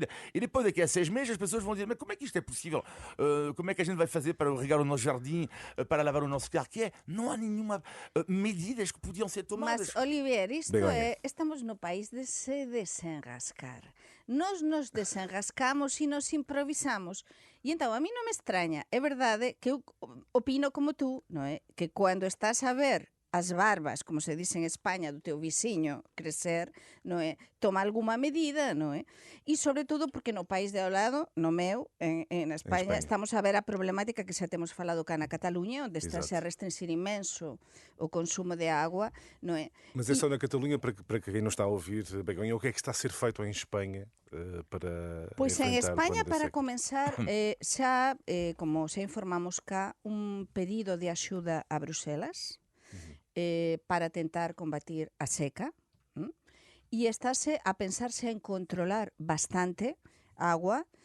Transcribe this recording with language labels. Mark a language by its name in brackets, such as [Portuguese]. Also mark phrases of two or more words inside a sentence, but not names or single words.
[Portuguese] E depois daqui a 6 meses as pessoas vão dizer: mas como é que isto é possível? Como é que a gente vai fazer para regar o nosso jardim, para lavar o nosso carro? Não há nenhuma medidas que podiam ser tomadas. Mas, Olivier, isto estamos no país de se desenrascar. Nós nos desenrascamos e nos improvisamos. [Galician] E então, a mí non me extraña. É verdade que eu opino como tú, non é? Que cando estás a ver as barbas, como se diz en España, do teu viciño crecer, non é? Toma alguma medida, non é? E sobre todo porque no país de ao lado, no meu, en España, estamos a ver a problemática que xa temos falado cá na Cataluña, onde está a restringir imenso o consumo de agua, non é? [Portuguese] Mas é só na Catalunha, para quem não está a ouvir, Begonha, o que é que está a ser feito em Espanha para [Galician] Pois en [Portuguese] enfrentar o [Galician] España, [Portuguese] plano da [Galician] para [Portuguese] seca? [Galician] comenzar, xa, como xa informamos cá, un pedido de axuda a Bruselas para tentar combatir a seca, e estáse a pensarse en controlar bastante a agua